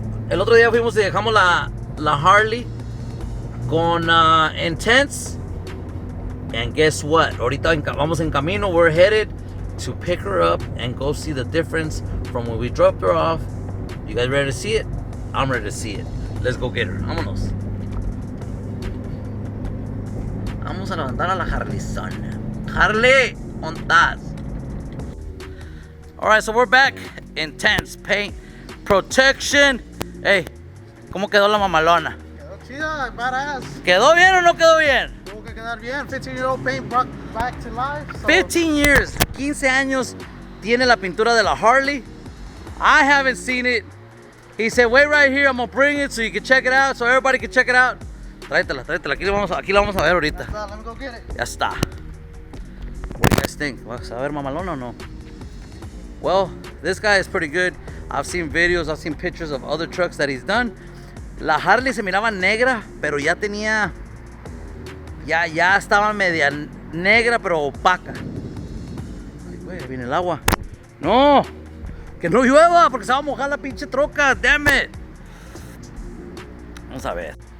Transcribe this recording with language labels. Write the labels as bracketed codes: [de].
[es] El otro día fuimos y dejamos la Harley con Intense. [en] And guess what? [es] Ahorita vamos en camino. [en] We're headed to pick her up and go see the difference from when we dropped her off. You guys ready to see it? I'm ready to see it. Let's go get her. [es] Vámonos. Vamos a levantar a la Harley-son. Harley, ¿dónde? [en] All right, so we're back. Intense paint protection. [es] Hey, ¿cómo quedó la mamalona? Quedó chida, badass. ¿Quedó bien o no quedó bien? mencionar bien. [en] 15-year-old paint brought back to life. So 15 years, [es] 15 años tiene la pintura de la Harley. [en] I haven't seen it. He said, wait right here, I'm gonna bring it so you can check it out, so everybody can check it out. [es] Tráetela. Aquí la vamos a ver ahorita. [en] let me go get it. [es] Ya está. [en] What do you guys think? [es] ¿Vas a ver mamalona o no? [en] Well, this guy is pretty good. I've seen videos, I've seen pictures of other trucks that he's done. [es] La Harley se miraba negra, pero ya tenía... Ya estaba media negra, pero opaca. Ay, güey, viene el agua. ¡No! ¡Que no llueva! Porque se va a mojar la pinche troca. [en] ¡Damn it! [es] Vamos a ver.